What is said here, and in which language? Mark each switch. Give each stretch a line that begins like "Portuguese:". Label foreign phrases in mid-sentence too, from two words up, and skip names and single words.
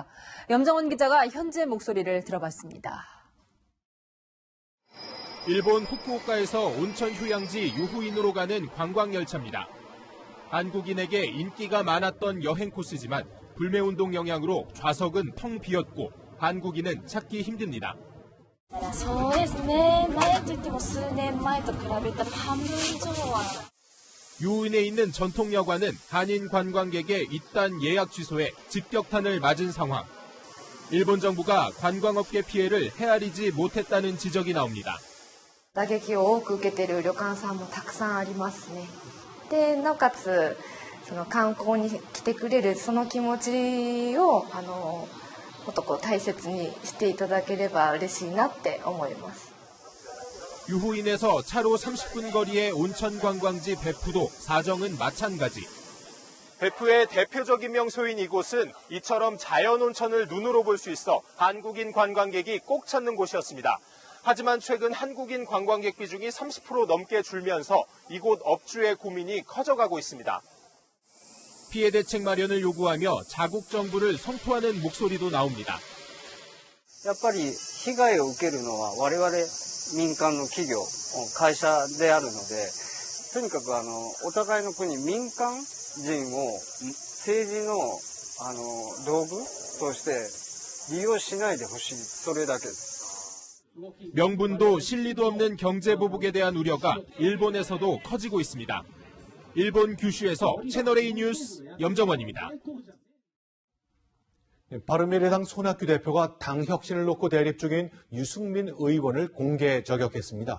Korean: 염정원 기자가 현재 목소리를 들어봤습니다. 일본 후쿠오카에서 온천 휴양지 유후인으로 가는 관광열차입니다. 한국인에게 인기가 많았던 여행 코스지만 불매운동 영향으로 좌석은 텅 비었고 한국인은 찾기 힘듭니다.
Japanese: そうですね。前といっても数年前と比べたら半分以上は
Korean: 유인에 있는 전통여관은 한인 관광객의 잇단 예약 취소에 직격탄을 맞은 상황. 일본 정부가 관광업계 피해를 헤아리지 못했다는 지적이 나옵니다.
Japanese: 打撃を多く受けている旅館さんもたくさんありますね。で、なおかつその観光に来てくれるその気持ちをもっと大切にしていただければ嬉しいなって思います。
Korean: 유후인에서 차로 30분 거리의 온천 관광지 배푸도 사정은 마찬가지. 백두의 대표적인 명소인 이곳은 이처럼 자연온천을 눈으로 볼 수 있어 한국인 관광객이 꼭 찾는 곳이었습니다. 하지만 최근 한국인 관광객 비중이 30% 넘게 줄면서 이곳 업주의 고민이 커져가고 있습니다. 피해 대책 마련을 요구하며 자국 정부를 성토하는 목소리도 나옵니다.
Japanese: やっぱり被害を受けるのは我々民間の企業、会社であるので、とにかくお互いの国、民間人を政治の道具として利用しないでほしい、それだけです。
Korean: 명분도 실리도 없는 경제 보복에 대한 우려가 일본에서도 커지고 있습니다. 일본 규슈에서 채널A 뉴스 염정원입니다. 바른미래당 손학규 대표가 당 혁신을 놓고 대립 중인 유승민 의원을 공개 저격했습니다.